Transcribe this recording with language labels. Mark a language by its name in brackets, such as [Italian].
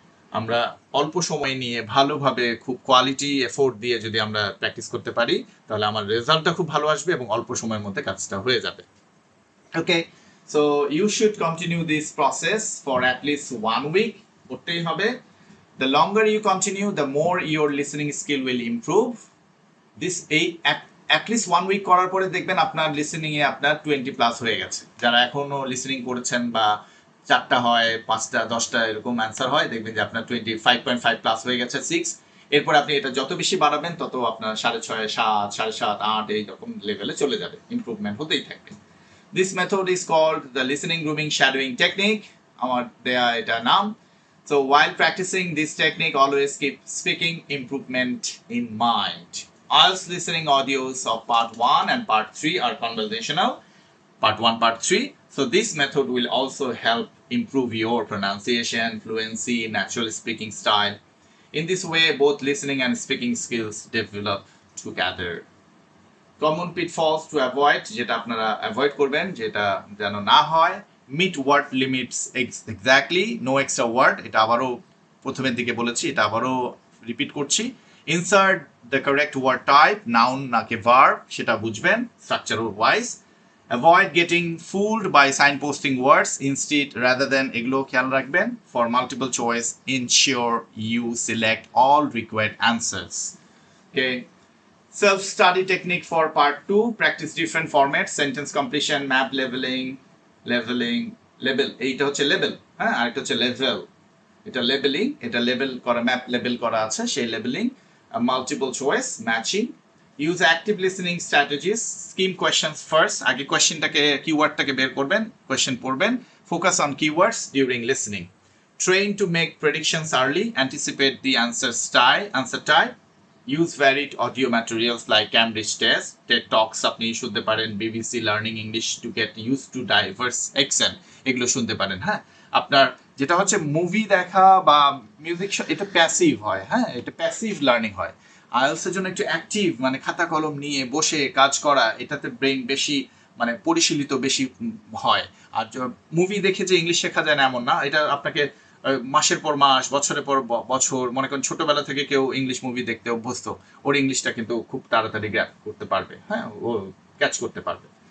[Bangla] আমরা অল্প সময় নিয়ে ভালোভাবে খুব কোয়ালিটি এফোর্ট দিয়ে যদি আমরা প্র্যাকটিস করতে পারি, তাহলে আমার রেজাল্টটা খুব ভালো আসবে এবং অল্প সময়ের মধ্যে কাজটা হয়ে যাবে। [English] Okay, so you should continue this process for at least 1 week. [Bangla] করতেই হবে। [English] The longer you continue, the more your listening skill will improve. This at least 1 week [Bangla] করার পরে দেখবেন আপনার লিসেনিং এ আপনার 20 প্লাস হয়ে গেছে। যারা এখনো লিসেনিং করেছেন বা 4টা হয়, 5টা 10টা এরকম অ্যান্সার হয়, দেখবেন যে আপনার 25.5 প্লাস হয়ে গেছে 6। এরপর আপনি এটা যত বেশি বাড়াবেন তত আপনার 6.5, 7, 7.5, 8 এইরকম লেভেলে চলে যাবে, ইমপ্রুভমেন্ট হতেই থাকবে। [English] This method is called the listening grooming shadowing technique. [Bangla] আমার দেয়া এটা নাম। [English] So while practicing this technique, always keep speaking improvement in mind. IELTS listening audios of part 1 and part 3 are conversational. Part 1, part 3. So this method will also help improve your pronunciation, fluency, natural speaking style. In this way, both listening and speaking skills develop together. Common pitfalls to avoid, [Bangla] যেটা আপনারা avoid করবেন, যেটা যেন না হয়। [English] meet word limits exactly, no extra word, [Bangla] এটা আবারও প্রথমের দিকে বলেছি, এটা আবারও রিপিট করছি। [English] insert the correct word type, noun নাকি verb, [Bangla] সেটা বুঝবেন [English] Structure wise. Avoid getting fooled by sign posting words instead rather than, [Bangla] এগুলো খেয়াল রাখবেন। [English] For multiple choice, ensure you select all required answers. Okay, self-study technique for part 2, practice different formats, sentence completion, map leveling, label, [Bangla] এইটা হচ্ছে level, হ্যাঁ, আর এটা হচ্ছে level. এটা labelling, এটা লেবেল করা, ম্যাপ লেবেল করা আছে, সেই labelling. [English] Multiple choice, matching. Use active listening strategies, skim questions first, [Bangla] আগে কোয়েশ্চেনটাকে, কিওয়ার্ডটাকে বের করবেন, কোয়েশ্চেন পড়বেন, [English] Focus on keywords during listening. Train to make predictions early, anticipate the answer type. Use varied audio materials like Cambridge Test, TED Talks [Bangla] আপনি শুনতে পারেন, [English] BBC Learning English to get used to diverse accent, [Bangla] এগুলো শুনতে পারেন। হ্যাঁ, আপনার যেটা হচ্ছে মুভি দেখা বা মিউজিক, এটা প্যাসিভ হয়, হ্যাঁ, এটা প্যাসিভ লার্নিং হয়। আইএলটিএস এর জন্য একটু অ্যাক্টিভ, মানে খাতা কলম নিয়ে বসে কাজ করা, এটাতে ব্রেইন বেশি মানে পরিশীলিত বেশি হয়। আর মুভি দেখে যে ইংলিশ শেখা যায় না এমন না, এটা আপনাকে মাসের পর মাস, বছরের পর বছর, মনে করেন ছোটবেলা থেকে কেউ ইংলিশ মুভি দেখতে অভ্যস্ত, ওর ইংলিশটা কিন্তু খুব তাড়াতাড়ি গ্র্যাপ করতে পারবে, হ্যাঁ, ও ক্যাচ করতে পারবে।